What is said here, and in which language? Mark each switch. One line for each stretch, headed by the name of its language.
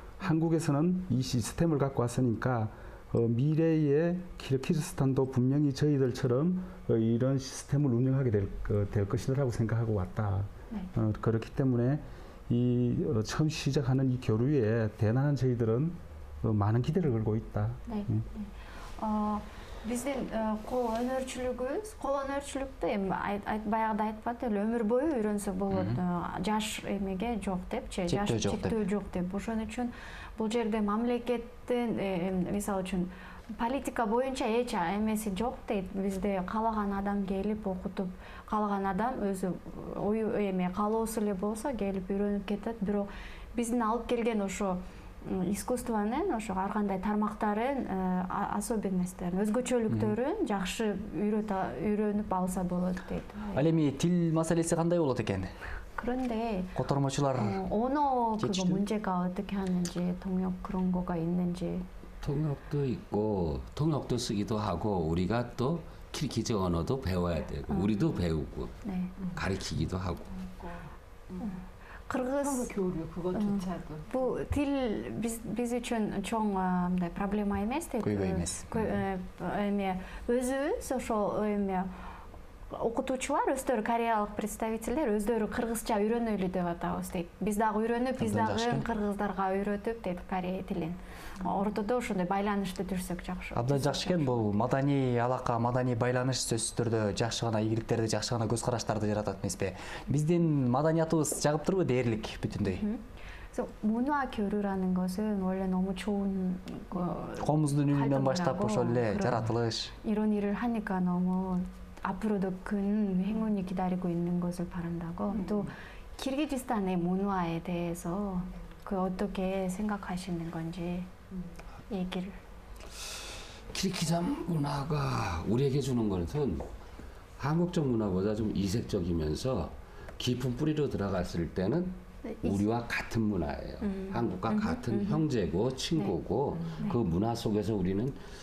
Korean: 한국에서는 이 시스템을 갖고 왔으니까 미래의 키르기즈스탄도 분명히 저희들처럼 이런 시스템을 운영하게 될 것이라고 생각하고 왔다. 그렇기 때문에 이 처음 시작하는 이 교류에 대단한 저희들은 많은 기대를 걸고 있다. 네.
Kyrgyz: Биздин кол өнөрчүлүктү эми баягыда айтпады эле өмүр бою үйрөнсө болот, жаш эмеге жок депчи, жаш чектөө жок деп. Ошон үчүн бул жерде мамлекеттин мисалы үчүн политика боюнча эч эмеси жок дейт. Бизде каалаган адам келип окутуп, каалаган адам өзү ою каалоосу эле болсо келип үйрөнүп кетет. Бирок биздин алып келген ошо искусствонун ошо ар кандай тармактарын, особенностторун, өзгөчөлүктөрүн жакшы үйрөнүп алса болот дейт. Ал эми тил маселеси кандай болот экен?
Korean: 그런데
Kyrgyz: котормочулар
Korean: 언어 그거 문제가 어떻게 하는지, 통역 그런 거가 있는지. 통역도 있고 통역도 쓰기도 하고 우리가 또 키르기즈 언어도 배워야 되고 우리도 배우고 가르치기도 하고.
Kyrgyz: Кыргыз
Korean: 교류 그것조차도.
Turkish: Bu dil biz
Kyrgyz: үчүн чоң мындай проблема эмес дейт. Көйгөй эмес. Эми өзүбүз ошол окутуучулар өздөрү кореялык представительдер өздөрү кыргызча үйрөнөлү деп атабыз дейт. Биз дагы үйрөнүп, биз дагы кыргыздарга үйрөтүп дейт корея тилин. Ортодо ошондой байланышты жүрсөк жакшы. Абдан жакшы экен, бул маданий алака, маданий байланыш сөзсүз түрдө жакшы гана ийгиликтерди, жакшы гана көз караштарды жаратат эмеспи? Биздин маданиятыбыз жагып турбу дээрлик бүтүндөй?
Korean: 문화 교류라는 것은 원래 너무 좋은
Kyrgyz: комуздун үнүнөн баштап ошол эле жаратылыш.
Korean: 이런 일을 하니까 너무 앞으로도 큰 행운이 기다리고 있는 것을 바란다고. 또 키르기즈스탄의 문화에 대해서 그 어떻게 생각하시는 건지 얘기를. 키르기즈 문화가 우리에게 주는 것은 한국적 문화보다 좀 이색적이면서 깊은 뿌리로 들어갔을 때는 우리와 같은 문화예요. 한국과 같은 형제고 친구고 그 문화 속에서 우리는